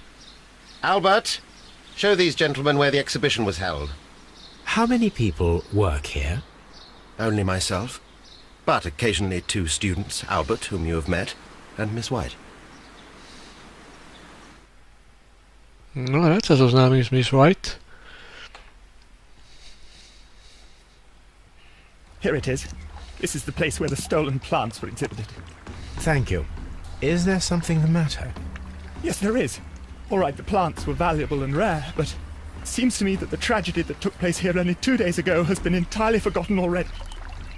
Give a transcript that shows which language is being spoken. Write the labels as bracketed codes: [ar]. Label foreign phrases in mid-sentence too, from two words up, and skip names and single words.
[en] Albert, show these gentlemen where the exhibition was held. How many people work here? Only myself, but occasionally 2 students, Albert, whom you have met, and Miss White. No, [sk] rád sa zoznámim s Miss White. [en] Here it is. This is the place where the stolen plants were exhibited. Thank you. Is there something the matter? Yes, there is. All right, the plants were valuable and rare, but it seems to me that the tragedy that took place here only 2 days ago has been entirely forgotten already.